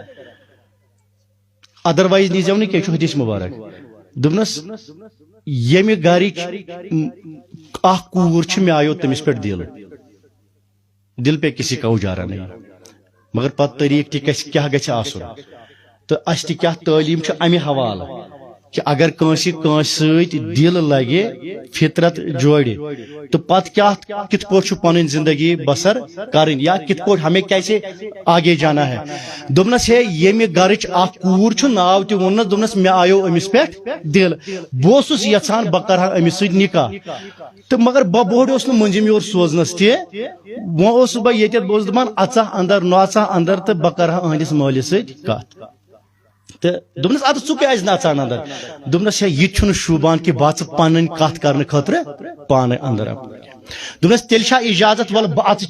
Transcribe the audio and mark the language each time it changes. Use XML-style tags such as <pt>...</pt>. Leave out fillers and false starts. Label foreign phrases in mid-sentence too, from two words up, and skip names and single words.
<ks>ادروایز نیٖزیو نہٕ کینٛہہ چھُ حدیث مبارک دوٚپنس ییٚمہِ گرِچ اکھ کوٗر چھِ مےٚ آیو تٔمِس پٮ۪ٹھ</ks> <ur>دل پہ کسی کا اجارہ نہیں مگر</ur> <ks>پتہ طریق تہ کیا گژھِ آسُن تو اس تہ کیا تعلیم چھ امہ حوالہ کہ اگر کٲنٛسہِ سۭتۍ دل لگے فطرت جوڑِ تو پتہ کیا کت پٲٹھۍ چھُ پنٕنۍ زندگی بسر کرٕنۍ یا کت پٲٹھۍ</ks> <ur>ہمیں کیسے آگے جانا</ur> <ks>ہے دوٚپنس ہے ییٚمہِ گرٕچ اکھ کوٗر چھُ ناو تہِ ووٚننس دوٚپنس مےٚ آیو أمِس پٮ۪ٹھ دل بہٕ اوسُس یژھان بہٕ کرٕ ہا أمِس سۭتۍ نکاح تو مگر بہٕ بوڑیوس نہٕ مٔنٛزِم یور سوزنس تہِ وۄنۍ اوسُس بہٕ ییٚتٮ۪تھ بہٕ اوسُس دپان اژا اندر نژا اندر تہٕ بہٕ کرٕ ہا أہنٛدِس مٲلِس سۭتۍ کتھ تو دوٚپنس ادٕ ژٕ کیٛازِ نژان اندر دوٚپنس ہے یہِ تہِ چھُنہٕ شوٗبان کہِ بہٕ ژٕ پنٕنۍ کتھ کرنہٕ خٲطرٕ پانے اندر دوٚپنس تیٚلہِ چھا اجازت ول بہٕ اژٕ</ks>